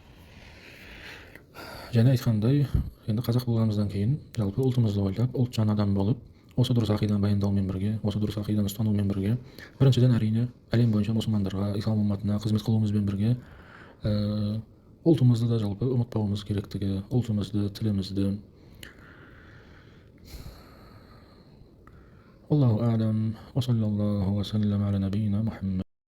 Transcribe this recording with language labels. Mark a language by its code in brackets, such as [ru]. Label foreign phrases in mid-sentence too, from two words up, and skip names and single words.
[kk] Және айтқандай, енді қазақ болғанымыздан кейін жалпы ұлтымызды ойлап, ұлтжан адам болып, осы дұрыс ақидан баяндаумен бірге, осы дұрыс ақидан ұстанумен бірге, біріншіден әрине әлем бойынша мұсылмандарға, ислам умматына қызмет қылуымызбен бірге, ұлтымызды да жалпы ұмытпауымыз керектігі, ұлтымызды, тілімізді. [ar] الله أعلم، وصلى الله وسلم على نبينا محمد.